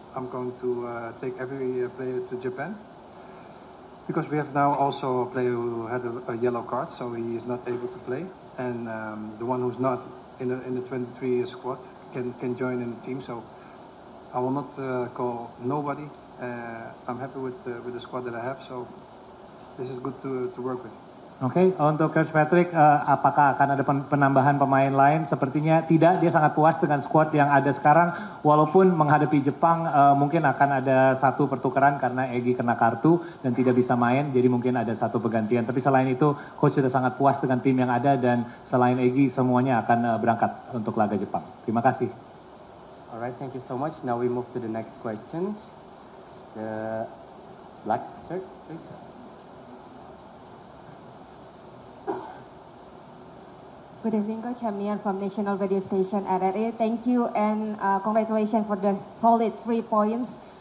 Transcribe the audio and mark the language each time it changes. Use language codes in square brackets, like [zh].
[en] I'm going to take every player to Japan. Because we have now also a player who had a yellow card, so he is not able to play. And the one who's not in the 23 squad can join in the team. So I will not call nobody. I'm happy with the squad that I have. So this is good to work with. [id] Oke, untuk Coach Patrick, apakah akan ada penambahan pemain lain? Sepertinya tidak, dia sangat puas dengan squad yang ada sekarang. Walaupun menghadapi Jepang mungkin akan ada satu pertukaran karena Egy kena kartu dan tidak bisa main, jadi mungkin ada satu pergantian. Tapi selain itu, Coach sudah sangat puas dengan tim yang ada, dan selain Egy semuanya akan berangkat untuk laga Jepang. Terima kasih. [en] Alright, thank you so much. Now we move to the next questions. The black shirt, please. Good evening, Coach. I'm Nian from National Radio Station RRI. Thank you and congratulations for the solid 3 points.